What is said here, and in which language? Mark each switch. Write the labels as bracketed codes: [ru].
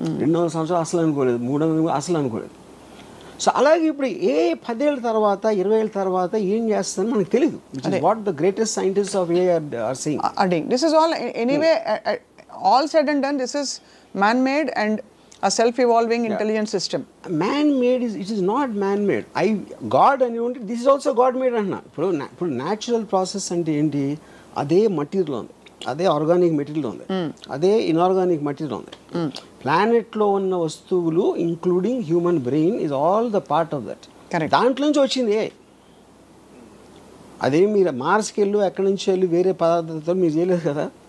[te] 200 సంవత్సరాలు అసలు అనుకోలేదు, 300 అసలు అనుకోలేదు. సో అలాగే ఇప్పుడు 10 ఏళ్ళ తర్వాత 20 ఏళ్ళ తర్వాత ఏం చేస్తుందని మనకు తెలియదు. [en] What the greatest scientist of AI are saying. This is all anyway all said and done, this is man made and a self-evolving intelligent system. Man-made it is not man-made. God [te] అని ఉంటే [en] this is also God-made అన్న. [te] ఇప్పుడు natural process అంటే ఏంటి? అదే material ఉంది, అదే organic material ఉంది, అదే ఇన్ఆర్గానిక్ మెటీరియల్ ఉంది. ప్లానెట్లో ఉన్న వస్తువులు [en] Including human brain is all the part of that. [te] దాంట్లో నుంచి వచ్చింది. అదే మీరు మార్స్కి వెళ్ళు, ఎక్కడి నుంచి వెళ్ళి వేరే పదార్థాలతో మీరు చేయలేదు కదా.